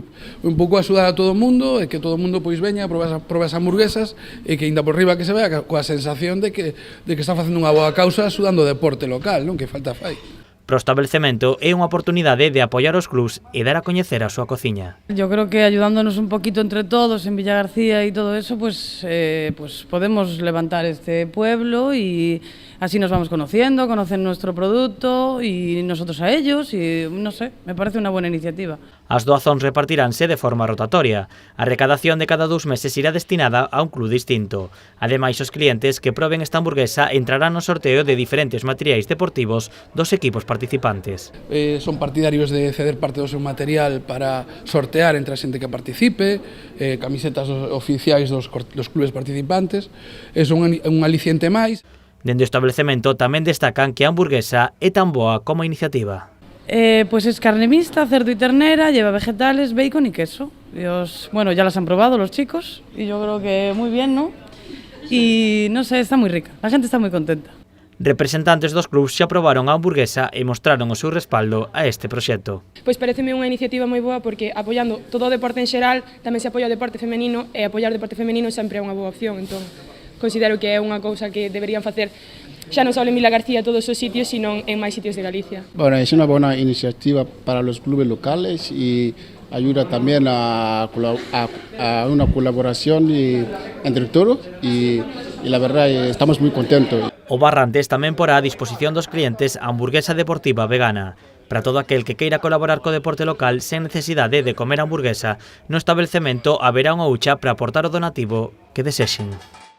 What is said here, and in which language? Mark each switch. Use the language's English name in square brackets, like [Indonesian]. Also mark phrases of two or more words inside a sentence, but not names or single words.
[Galician] Un pouco axudar a todo o mundo e que todo o mundo pois veña a probar as hamburguesas e que ainda por riba que se vea coa sensación de que está facendo unha boa causa axudando o deporte local, non? Que falta fai. Para o establecemento é unha oportunidade de apoiar os clubs e dar a coñecer a súa cociña. [Spanish] Yo creo que ayudándonos un poquito entre todos en Villa García y todo eso, pues podemos levantar este pueblo y así nos vamos conociendo, conocen nuestro producto y nosotros a ellos y no sé, me parece una buena iniciativa. [Galician] As doazóns repartiránse de forma rotatoria. A recadación de cada 2 meses irá destinada a un club distinto. Ademais, os clientes que proben esta hamburguesa entrarán no sorteo de diferentes materiais deportivos dos equipos participantes. Son partidarios de ceder parte do seu material para sortear entre a xente que participe, camisetas oficiais dos clubes participantes, é un aliciente máis. Dende o establecemento tamén destacan que a hamburguesa é tan boa como a iniciativa. [Spanish] Pues es carne mixta, cerdo y ternera, lleva vegetales, bacon y queso. Bueno, ya las han probado los chicos y yo creo que muy bien, ¿no? Y no sé, está muy rica, la gente está muy contenta. [Galician] Representantes dos clubs xa probaron a hamburguesa e mostraron o seu respaldo a este proxecto. Pois pareceme unha iniciativa moi boa porque apoiando todo o deporte en xeral tamén se apoia o deporte femenino e apoiar o deporte femenino sempre é unha boa opción, entón considero que é unha cousa que deberían facer xa non só en Vila García todos os sitios, sino en máis sitios de Galicia. [Spanish] Bueno, es una buena iniciativa para los clubes locales y ayuda también a una colaboración entre todos y la verdad estamos muy contentos. [Galician] O Barrantes tamén porá a disposición dos clientes a hamburguesa deportiva vegana. Para todo aquel que queira colaborar co deporte local sen necesidade de comer hamburguesa, no establecemento haberá unha hucha para aportar o donativo que desexen.